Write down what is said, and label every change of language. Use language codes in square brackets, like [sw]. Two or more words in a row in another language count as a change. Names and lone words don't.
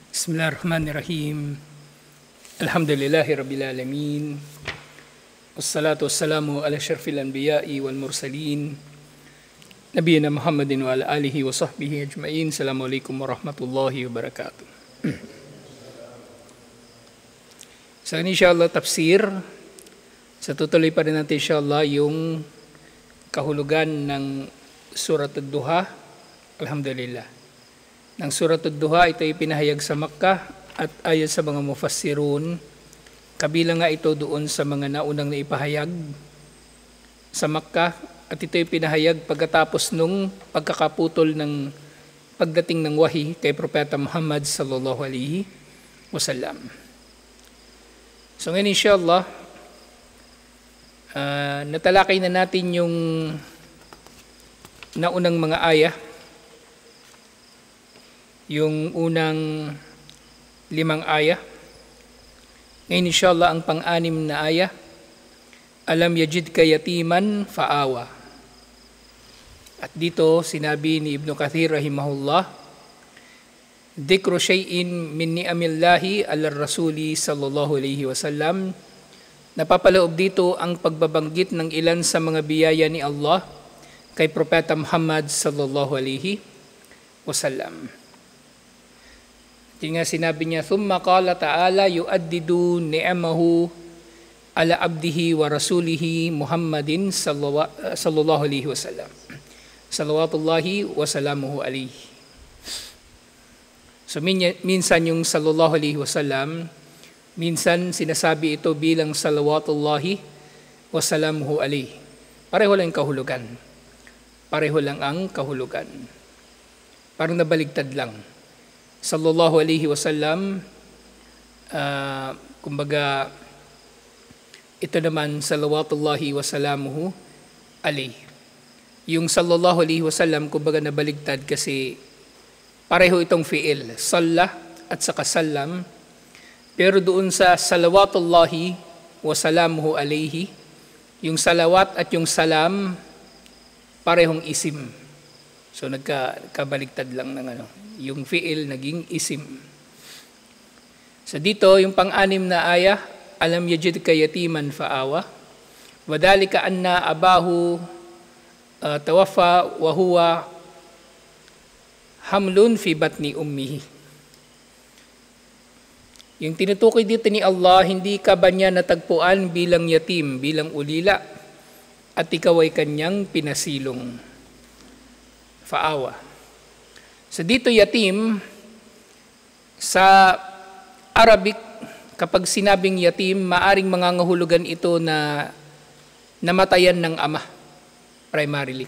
[ar] بسم الله الرحمن الرحيم. الحمد لله رب العالمين. والصلاة والسلام على أشرف الأنبياء والمرسلين. نبينا محمد وعلى آله وصحبه أجمعين. السلام عليكم ورحمة الله وبركاته. So إن شاء الله تفسير. [tl] Sa tutuloy pa rin natin [ar] إن شاء الله [tl] yung kahulugan ng Surat Ad-Duha. Alhamdulillah. Ng Surat Ad-Duha, ito ay pinahayag sa Makkah at ayon sa mga mufassirun, kabilang nga ito doon sa mga naunang naipahayag sa Makkah at ito ay pinahayag pagkatapos nung pagkakaputol ng pagdating ng wahi kay Propeta Muhammad [ar] صلى الله عليه وسلم. [tl] So ngayon [ar] إن شاء الله, [tl] natalakay na natin yung naunang mga ayah. Yung unang 5 ayah. Ngayon [ar] إن شاء الله [tl] ang pang-6 na ayah. [ar] ألم يجدك يتيما فآوى. [tl] At dito sinabi ni [ar] Ibn Kathir rahimahullah, ذكر شيء من نعم الله على رسوله صلى الله عليه وسلم. [tl] Napapaloob dito ang pagbabanggit ng ilan sa mga biyaya ni Allah kay Propeta Muhammad [ar] صلى الله عليه وسلم. [tl] Yung nga sinabi niya, [ar] ثم قال تعالى يعدد نعمه على عبده ورسوله محمد صلى الله عليه وسلم. صلوات الله وسلامه عليه. [tl] So minsan yung [ar] صلى الله عليه وسلم, [tl] minsan sinasabi ito bilang [ar] صلوات الله وسلامه عليه. [tl] Pareho lang ang kahulugan. Pareho lang ang kahulugan. Parang nabaligtad lang. [ar] صلى الله عليه وسلم, [tl] kumbaga, ito naman [ar] صلوات الله وسلامه عليه. [tl] Yung [ar] صلى الله عليه وسلم, [tl] kumbaga nabaligtad kasi pareho itong fi'il, salla at saka salam. Pero doon sa [ar] صلوات الله وسلامه عليه, [tl] yung salawat at yung salam, parehong isim. So nagkabaligtad lang ng yung fi'il naging isim. So dito yung pang-6 na ayah, [ar] ألم يجدك يتيما فآوى. وذلك أن أباه توفي وهو حمل في بطن أمه. [tl] Yung tinutukoy dito ni Allah, hindi ka ba niya natagpuan bilang yatim, bilang ulila, at ikaw ay kanyang pinasilong. Fa'awa. So dito yatim, sa Arabic, kapag sinabing yatim, maaring mangangahulugan ito na namatayan ng ama, primarily.